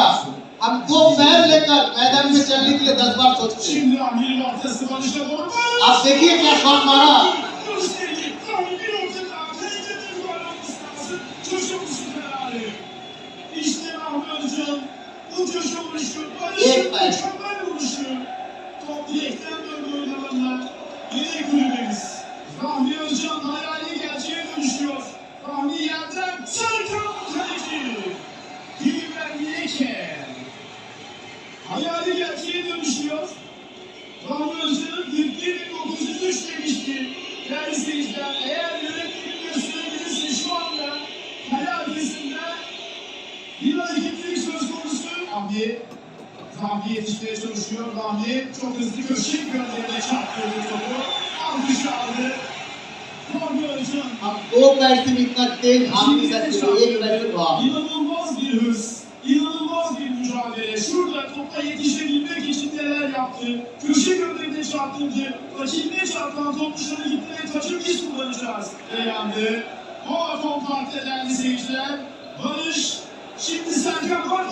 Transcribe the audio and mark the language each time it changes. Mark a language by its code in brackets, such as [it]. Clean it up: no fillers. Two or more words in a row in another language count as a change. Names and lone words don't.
[hi] हम 2 पैर लेकर मैदान में चलने के लिए 10 बार सोचते हैं। आप देखिए क्या शॉट मारा, एक पैर [tr] Rahmi Özcan hayali gerçeğe dönüşüyor. Rahmi yerden Serkan kaleci. Dilber Yeke. Hayali gerçeğe dönüşüyor. Rahmi Özcan'ın 41.903 demişti. Değerli seyirciler, eğer yönetmenin gösterebilirse şu anda kale arkasında bir hareketlilik söz konusu. Rahmi yetişmeye çalışıyor. Rahmi çok hızlı köşe gönderine çarptırdı topu. Alkış aldı. [hi] हम 2 पैर से भी इतना तेज भाग नहीं सकते, 1 पैर से भाग। [tr] İnanılmaz bir hırs, inanılmaz bir mücadele. Şurada topla yetişebilmek için neler yaptı? Köşe gönderine çarptırdı. Rakibine çarpılan top dışarı gitti ve taçı biz kullanacağız. Dayandı. Vodafone Park'ta değerli seyirciler. Barış, şimdi Serkan var.